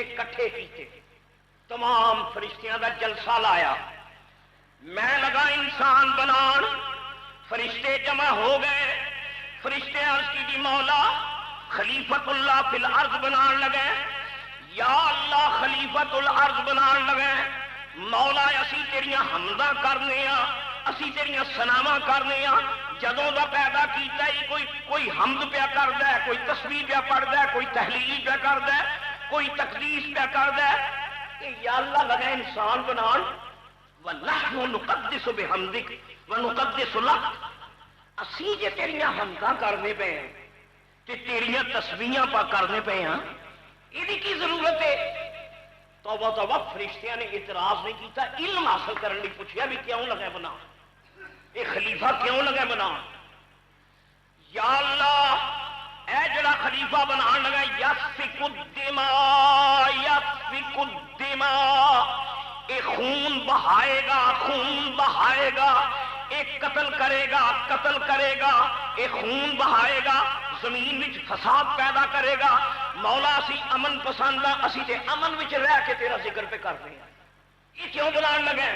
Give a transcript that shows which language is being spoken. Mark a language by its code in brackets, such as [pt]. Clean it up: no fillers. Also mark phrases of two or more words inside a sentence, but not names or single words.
[pa] کٹھے کیتے، تمام فرشتیاں دا جلسہ لایا، میں لگا انسان بنان، فرشتے جمع ہو گئے، فرشتے عرض کی دی مولا [ar] خلیفت اللہ فی الارض [pa] بنان لگے، یا اللہ [ar] خلیفت الارض [pa] بنان لگے، مولا اسی تیریاں حمداں کرنے ہاں، اسی تیریاں ثناواں کرنے ہاں، جدوں دا پیدا کیتا ہی کوئی حمد پیا کردا ہے، کوئی تسبیح پیا پڑھدا ہے، کوئی تحلیل پیا کردا ہے، کوئی تقدیس پیا کردا ہے، کہ یا اللہ لگا انسان بنان، [ar] وَنَحْنُ نُقَدِّسُ بِحَمْدِكَ وَنُقَدِّسُ لَكَ، [pa] اسی جے تیریاں حمداں کرنے پے ہیں تے تیریاں تسبیحاں پا کرنے پے ہیں، یہ کی ضرورت ہے؟ توبہ توبہ، فرشتیاں نے اعتراض نہیں کیتا، علم حاصل کرنے ਲਈ پوچھیا بھی کیوں لگے بنا، یہ خلیفہ کیوں لگے بنا؟ یا اللہ اے جڑا خلیفہ بنان لگا، [ar] یسفک الدماء یسفک الدماء، [pa] اے خون بہائے گا، خون بہائے گا، ایک قتل کرے گا، قتل کرے گا، اے خون بہائے گا، زمین وچ فساد پیدا کرے گا، مولا اسی امن پسند ہاں، اسی تے امن وچ رہ کے تیرا ذکر پہ کرتے ہیں، یہ کیوں بنان لگے؟